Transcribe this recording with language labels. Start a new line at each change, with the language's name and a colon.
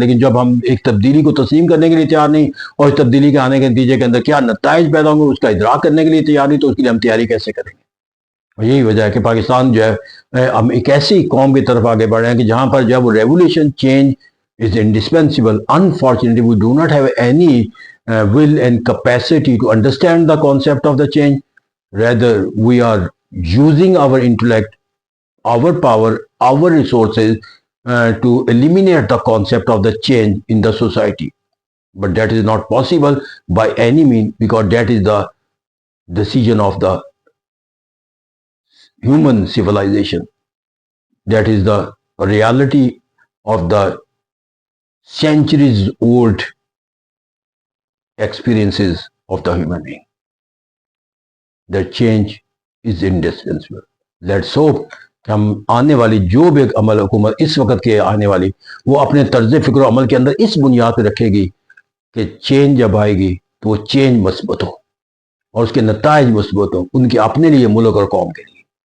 Urdu: لیکن جب ہم ایک تبدیلی کو تسلیم کرنے کے لیے تیار نہیں, اور اس تبدیلی کے آنے کے نتیجے کے اندر کیا نتائج پیدا ہوں گے اس کا ادراک کرنے کے لیے تیار نہیں, تو اس کے لیے ہم تیاری کیسے کریں گے؟ اور یہی وجہ ہے کہ پاکستان جو ہے ہم ایک ایسی قوم کی طرف آگے بڑھ رہے ہیں کہ جہاں پر جو ہے وہ revolution change
English: is indispensable. Unfortunately, we do not have any will and capacity to understand the concept of the change. Rather, we are using our intellect, our power, our resources to eliminate the concept of the change in the society. But that is not possible by any means, because that is the decision of the human civilization. That is the reality of the centuries old experiences of the human being. That change is indispensable. Let's hope
Urdu: کہ ہم آنے والی جو بھی عمل حکومت اس وقت کے آنے والی وہ اپنے طرز فکر و عمل کے اندر اس بنیاد پہ رکھے گی کہ چینج جب آئے گی تو وہ چینج مثبت ہو اور اس کے نتائج مثبت ہوں ان کے اپنے لیے, ملک اور قوم کے لیے.